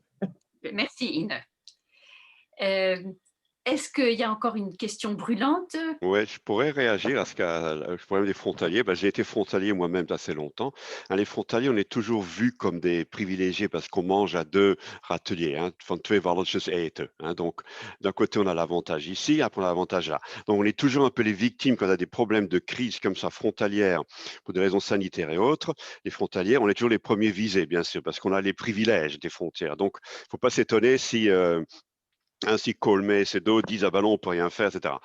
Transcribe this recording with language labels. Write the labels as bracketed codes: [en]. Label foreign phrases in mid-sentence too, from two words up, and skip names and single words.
[fr] Merci Ine. Est-ce qu'il y a encore une question brûlante? Oui, je pourrais réagir à ce problème des frontaliers. J'ai été frontalier moi-même assez longtemps. Les frontaliers, on est toujours vus comme des privilégiés parce qu'on mange à 2 râteliers. [nl] Van twee walletjes eten. [fr] Donc, d'un côté, on a l'avantage ici, après, on a l'avantage là. Donc, on est toujours un peu les victimes quand on a des problèmes de crise comme ça, frontalières, pour des raisons sanitaires et autres. Les frontaliers, on est toujours les premiers visés, bien sûr, parce qu'on a les privilèges des frontières. Donc, il ne faut pas s'étonner si... Ainsi, Colmé et Cedo disent ah ben non, on peut rien faire, etc.